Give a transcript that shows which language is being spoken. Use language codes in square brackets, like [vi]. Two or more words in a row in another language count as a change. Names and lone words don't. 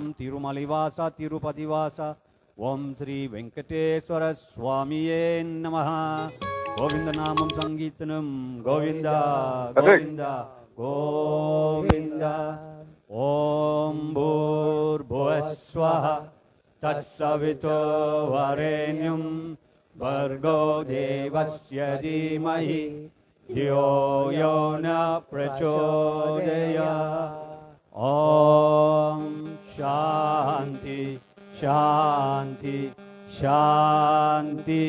[sa] तिरुमलवासा तिरुपतिवासा ओम् श्री वेङ्कटेश्वर स्वामिये नमः. गोविन्द नामम् सङ्कीर्तनम् गोविन्दा गोविन्दा गोविन्दा கோவிந்தா. ओम् भूर्भुवस्वः तत्सवितो वरेण्यम् भर्गो देवस्य धीमहि धियो यो न प्रचोदयात्. ॐ शान्ति शान्ति शान्ति.